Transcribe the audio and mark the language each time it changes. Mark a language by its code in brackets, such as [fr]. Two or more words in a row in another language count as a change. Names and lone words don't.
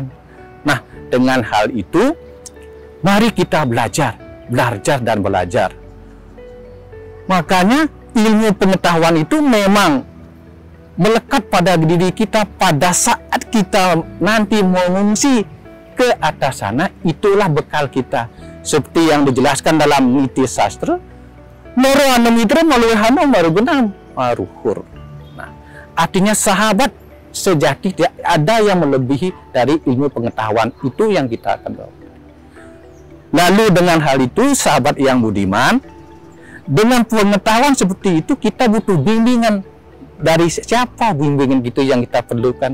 [id] Nah, dengan hal itu mari kita belajar dan belajar. Makanya ilmu pengetahuan itu memang melekat pada diri kita pada saat kita nanti mengungsi ke atas sana, itulah bekal kita. Seperti yang dijelaskan dalam niti sastra, [kaw] Moroana mitra maluhana marugunam maruhur. [id] Nah, artinya sahabat sejati tidak ada yang melebihi dari ilmu pengetahuan itu yang kita akan bawa. Lalu dengan hal itu, sahabat yang budiman, dengan pengetahuan seperti itu kita butuh bimbingan. Dari siapa bimbingan gitu yang kita perlukan?